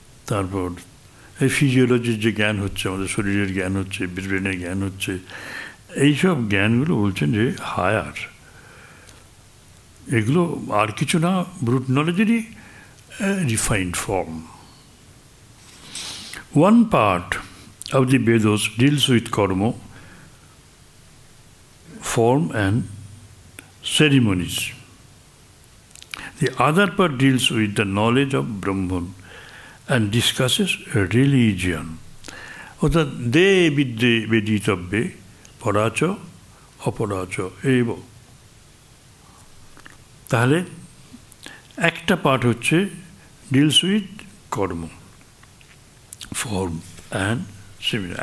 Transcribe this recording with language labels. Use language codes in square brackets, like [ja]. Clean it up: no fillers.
[bn] তারপর এই ফিজিওলজির যে জ্ঞান হচ্ছে, আমাদের শরীরের জ্ঞান হচ্ছে, ব্রেনের জ্ঞান হচ্ছে, এইসব জ্ঞানগুলো বলছেন যে হায়ার। এগুলো আর কিছু না, brute নলেজেরই refined form. [en] One part of the Vedas deals with karma, form and ceremonies. The other part deals with the knowledge of Brahman and discusses religion. [bn] অর্থাৎ [sa] দে বিদ্যে বেদিতব্যে পরাচ অপরাচ এব [bn] তাহলে একটা পার্ট হচ্ছে [en] Deals with কর্ম, form and similar.